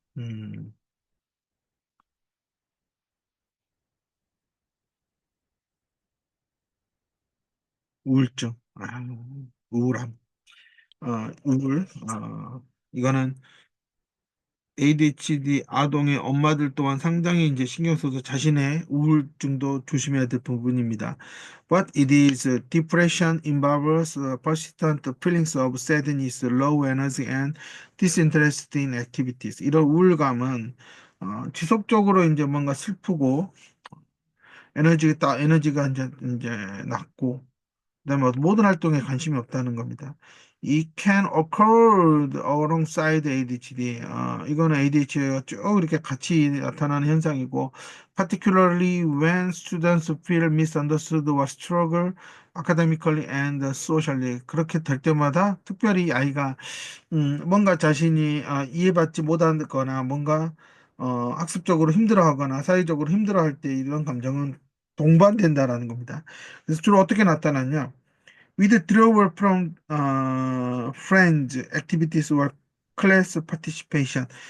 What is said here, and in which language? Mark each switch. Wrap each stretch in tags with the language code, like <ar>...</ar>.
<ko>음, 우울증, 우울함, 우울, 이거는 ADHD 아동의 엄마들 또한 상당히 이제 신경 써서 자신의 우울증도 조심해야 될 부분입니다.</ko> <en>What it is, depression involves persistent feelings of sadness, low energy, and disinterest in activities.</en> <ko>이런 우울감은 지속적으로 이제 뭔가 슬프고 에너지가 이제 낮고 그다음에 모든 활동에 관심이 없다는 겁니다.</ko> <en>It can occur alongside ADHD.</en> <ko>이거는 ADHD가 쭉 이렇게 같이 나타나는 현상이고,</ko> <en>particularly when students feel misunderstood or struggle academically and socially.</en> <ko>그렇게 될 때마다 특별히 아이가 뭔가 자신이 이해받지 못하거나 뭔가 학습적으로 힘들어하거나 사회적으로 힘들어할 때 이런 감정은 동반된다라는 겁니다. 그래서 주로 어떻게 나타나냐?</ko> <en>withdrawal from friends, activities or class participation.</en>